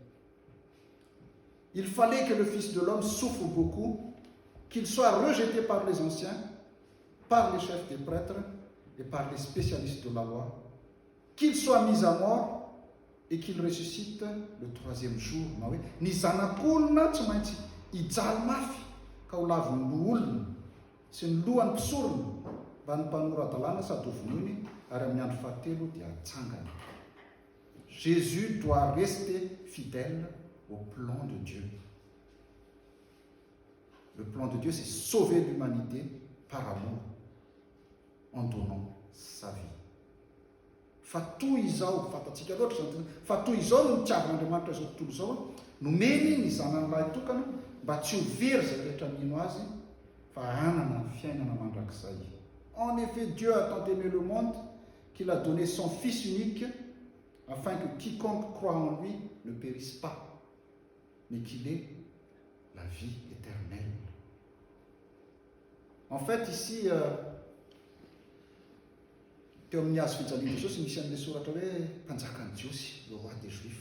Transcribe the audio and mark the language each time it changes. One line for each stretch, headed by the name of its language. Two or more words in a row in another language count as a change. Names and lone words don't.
French: Il fallait que le Fils de l'homme souffre beaucoup, qu'il soit rejeté par les anciens, par les chefs des prêtres et par les spécialistes de la loi, qu'il soit mis à mort et qu'il ressuscite le troisième jour.
Malagasy: Ny zanak'olona tsy maintsy hijaly mafy ka ho laviny loholona sy ny lohany mpisorona mba ny mpanorad-dalàna sady ho vonoiny ary amin'ny andro fahatelo dia hatsangana.
French: Jésus doit rester fidèle au plan de Dieu. Le plan de Dieu, c'est sauver l'humanité par amour en donnant sa vie.
Malagasy: Fa toy izao fatatsika loatra zany fa toy izao no nitiavan'Andriamanitra izao tontolo izao nomeny ny zanany lahy tokana mba tsy ho very zay rehetra mino azy
French: En effet, Dieu a tant aimé le monde qu'il a donné son Fils unique afin que quiconque croit en lui ne périsse pas, mais qu'il ait la vie éternelle. En fait, ici, le roi des Juifs.